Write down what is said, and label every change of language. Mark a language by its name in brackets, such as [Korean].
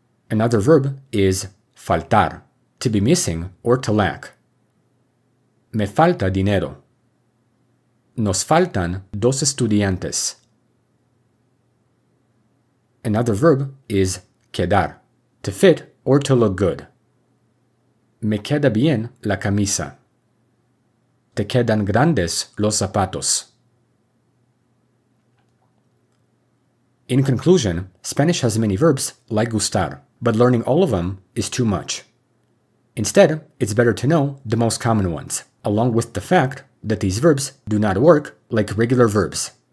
[English] Another verb is faltar, to be missing or to lack. [Spanish] Me falta dinero. Nos faltan 2 estudiantes. [English] Another verb is quedar, to fit or to look good. [Spanish] Me queda bien la camisa. Te quedan grandes los zapatos. [English] In conclusion, Spanish has many verbs like gustar, but learning all of them is too much. Instead, it's better to know the most common ones, along with the fact that these verbs do not work like regular verbs.